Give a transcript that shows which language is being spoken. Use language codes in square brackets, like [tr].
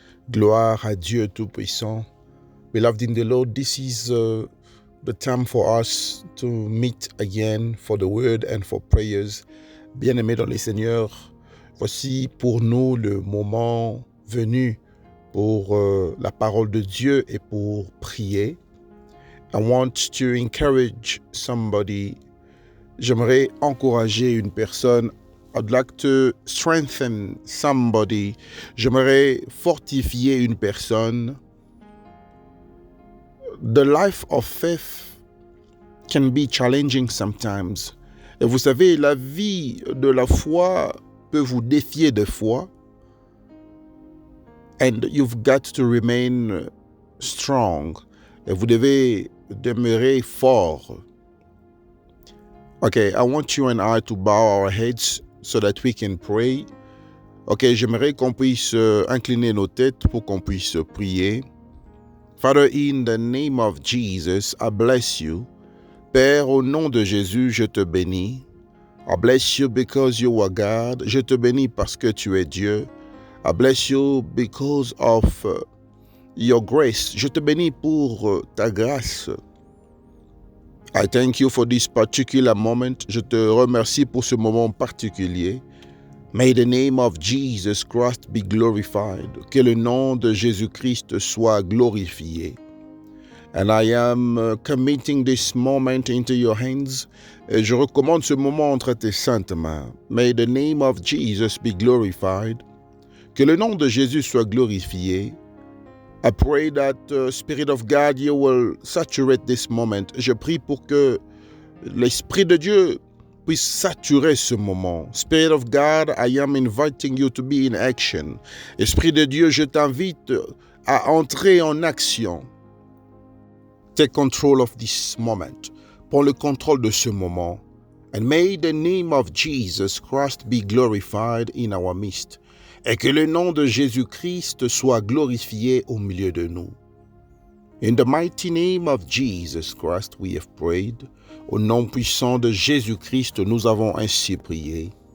[fr] Gloire à Dieu Tout-Puissant. [en] Beloved in the Lord, this is the time for us to meet again for the word and for prayers. [fr] Bien-aimés dans le Seigneur, voici pour nous le moment venu pour la parole de Dieu et pour prier. [en] I want to encourage somebody. [fr] J'aimerais encourager une personne. [en] I'd like to strengthen somebody. [fr] J'aimerais fortifier une personne. [en] The life of faith can be challenging sometimes. [fr] Et vous savez, la vie de la foi peut vous défier des fois. [en] And you've got to remain strong. [fr] Et vous devez demeurer fort. [en] Okay, I want you and I to bow our heads so that we can pray. [fr] Ok, j'aimerais qu'on puisse incliner nos têtes pour qu'on puisse prier. [en] Father, in the name of Jesus, I bless you. [fr] Père, au nom de Jésus, je te bénis. [en] I bless you because you are God. [fr] Je te bénis parce que tu es Dieu. [en] I bless you because of your grace. [fr] Je te bénis pour ta grâce. [en] I thank you for this particular moment. [fr] Je te remercie pour ce moment particulier. [en] May the name of Jesus Christ be glorified. [fr] Que le nom de Jésus-Christ soit glorifié. [en] And I am committing this moment into your hands. [fr] Et je recommande ce moment entre tes saintes mains. [en] May the name of Jesus be glorified. [fr] Que le nom de Jésus soit glorifié. [en] I pray that Spirit of God, you will saturate this moment. [fr] Je prie pour que l'Esprit de Dieu puisse saturer ce moment. [en] Spirit of God, I am inviting you to be in action. [fr] Esprit de Dieu, je t'invite à entrer en action. [en] Take control of this moment. [fr] Prends le contrôle de ce moment. [en] And may the name of Jesus Christ be glorified in our midst. [fr] Et que le nom de Jésus-Christ soit glorifié au milieu de nous. [en] In the mighty name of Jesus Christ, we have prayed. [fr] Au nom puissant de Jésus-Christ, nous avons ainsi prié.